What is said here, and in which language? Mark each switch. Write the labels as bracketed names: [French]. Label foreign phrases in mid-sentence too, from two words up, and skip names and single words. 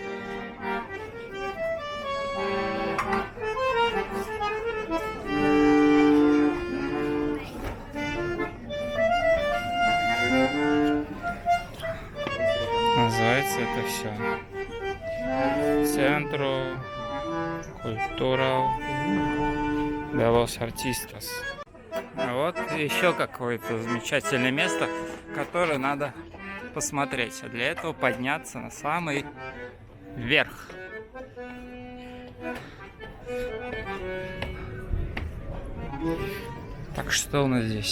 [Russian] Называется это все Центро Культурал de los Artistas. Вот еще какое-то замечательное место, которое надо посмотреть. А для этого подняться на самый верх. Так, что у нас здесь?